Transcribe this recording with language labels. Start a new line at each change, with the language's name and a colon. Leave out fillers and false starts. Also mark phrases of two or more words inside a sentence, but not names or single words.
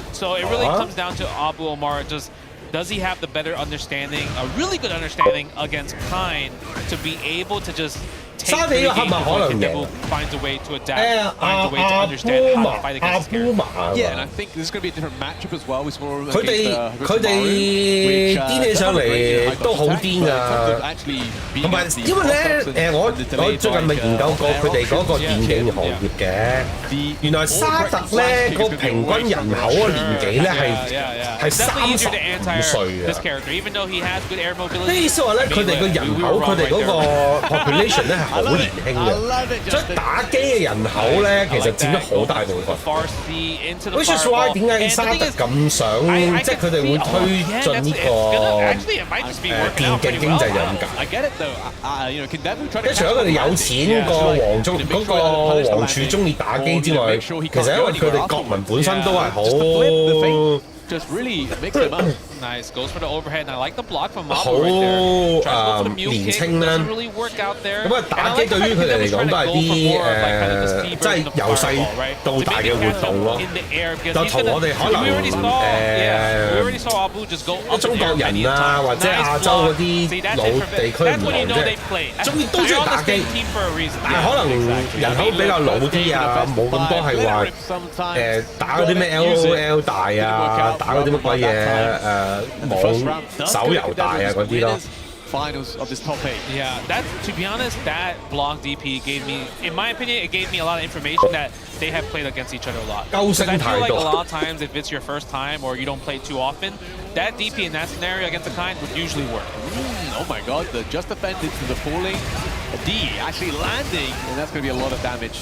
English: So it really comes down to Abu Omar. Just does he have the better understanding, a really good understanding against Kine to be able to just take the game before Kindevu finds a way to adapt, finds a way to understand how to fight against this character. Yeah, and I think this is going to be a different matchup as well. We saw
Cantonese: 佢哋癲起上嚟都好癲啊！同埋因為咧我最近咪研究過佢哋嗰個電競行業嘅，原來沙特咧個平均人口嘅年紀咧係35歲啊！咩意思話咧？佢哋個人口，佢哋嗰個 population 咧係好年輕嘅，所以打機嘅人口咧其實佔咗好大部分。
English: Which is why
Cantonese: 點解沙特咁想，即係佢哋會推進呢個電競經濟就咁解。即係除咗佢哋有錢個皇儲中意打機之外，其實因為佢哋國民本身都係好。
English: Just really mix them up. Nice, goes for the overhead. And I like the block from Abu right there. Tries to go for the mule kick, doesn't really work out there.
Cantonese: 咁啊，打機對於佢哋嚟講都係啲即係由細到大嘅活動咯。就同我哋可能中國人啊，或者亞洲嗰啲老地區唔同啫，都中意打機，但係可能人口比較老啲啊，冇咁多係話打嗰啲咩 LOL 大啊。打嗰啲乜鬼嘢網手遊大啊嗰啲咯。
English: Finals of this top 8. Yeah, to be honest, that block DP gave me, in my opinion, it gave me a lot of information that they have played against each other a lot. Because I feel like a lot of times, if it's your first time or you don't play too often, that DP in that scenario against a Kine would usually work. Oh my god, the just defended to the falling. D actually landing, and that's going to be a lot of damage.